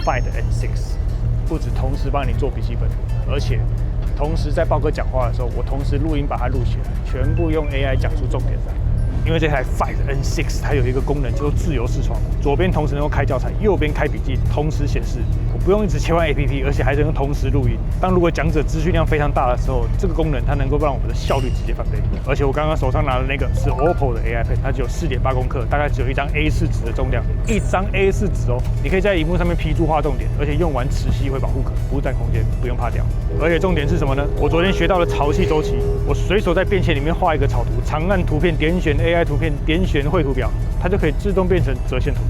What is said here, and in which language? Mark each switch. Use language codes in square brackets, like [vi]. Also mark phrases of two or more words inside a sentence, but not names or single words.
[zh] ？Find N6， 不止同時幫你做筆記本，而且同時在豹哥講話的時候，我同時錄音把它錄起來，全部用 AI 講出重點。因為這台 Find N6 它有一個功能叫做自由視窗，左邊同時能夠開教材，右邊開筆記，同時顯示，我不用一直切換 APP， 而且還能同時錄音。當如果講者資訊量非常大的時候，這個功能它能夠讓我們的效率直接翻倍。而且我剛剛手上拿的那個是 OPPO 的 AI Pen， 它只有4.8公克，大概只有一張 A4 紙的重量，一張 A4 紙哦，你可以在螢幕上面批注畫重點，而且用完磁吸會保護殼，不佔空間，不用怕掉。而且重點是什麼呢？我昨天學到了潮汐週期，我隨手在便簽裡面畫一個草圖，長按圖片點選 AI 圖片，點選繪圖表，它就可以自動變成折線圖。